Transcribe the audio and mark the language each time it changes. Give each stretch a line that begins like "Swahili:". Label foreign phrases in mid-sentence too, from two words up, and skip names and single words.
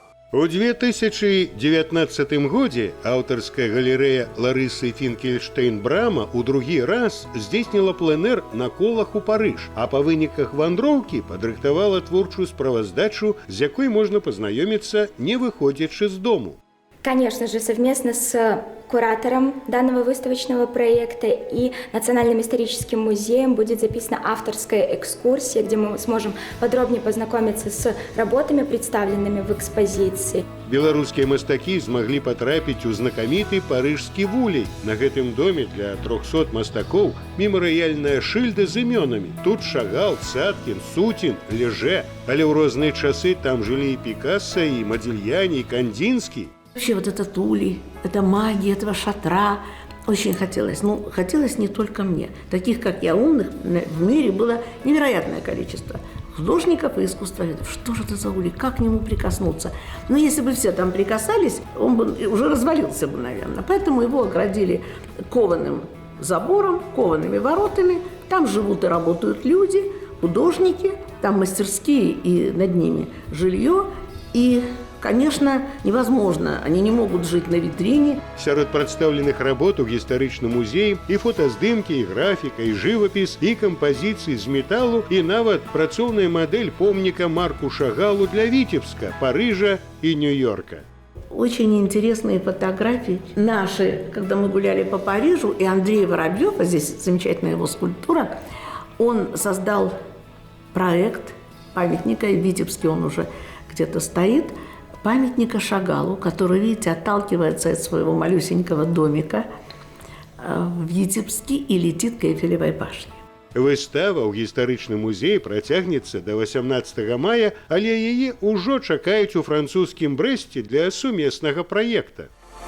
Belarusian: У 2019 годзе аўтарская галерэя Ларысы Фінкельштейн-Брама ў другі раз здзейсніла пленэр на колах у Парыж, а па выніках вандроўкі падрыхтавала творчую справаздачу, з якой можна пазнаёміцца, не выходзячы з дому.
Russian: Конечно же, совместно с куратором данного выставочного проекта и Национальным историческим музеем будет записана авторская экскурсия, где мы сможем подробнее познакомиться с работами, представленными в экспозиции.
Belarusian: Беларускія мастакі змаглі патрапіць у знакаміты парыжскі вулей. На гэтым доме для 300 мастакоў мемарыяльная шыльда з імёнамі. Тут Шагал, Цаткін, Сутін, Леже. Але ў розныя часы там жылі і Пікассо, і Модильяни, і Кандинский.
Russian: Вообще вот этот улей, эта магия этого шатра очень хотелось. Ну, хотелось не только мне. Таких, как я, умных в мире было невероятное количество. Художников и искусствоведов. Что же это за улей? Как к нему прикоснуться? Но если бы все там прикасались, он бы уже развалился бы, наверное. Поэтому его оградили кованым забором, коваными воротами. Там живут и работают люди, художники, там мастерские и над ними жилье. И, конечно, невозможно, они не могут жить на витрине.
Belarusian: Сярод прадстаўленых работ у гістарычным музеі і фотаздымкі, і графіка, і жывапіс, і кампазіцыі з металу, і нават працоўная мадэль помніка Марку Шагалу для Витебска, Парижа и Нью-Йорка.
Russian: Очень интересные фотографии наши, когда мы гуляли по Парижу, и Андрей Воробьев, а здесь замечательная его скульптура, он создал проект памятника, и в Витебске он уже где-то стоит, памятника Шагалу, который, видите, отталкивается от своего малюсенького домика в Витебске и летит к Эйфелевой башне.
Belarusian: Выстава ў гістарычным музеі працягнецца до 18 мая, але яе ўжо чакаюць у французскім Брэсце для сумеснага праекта.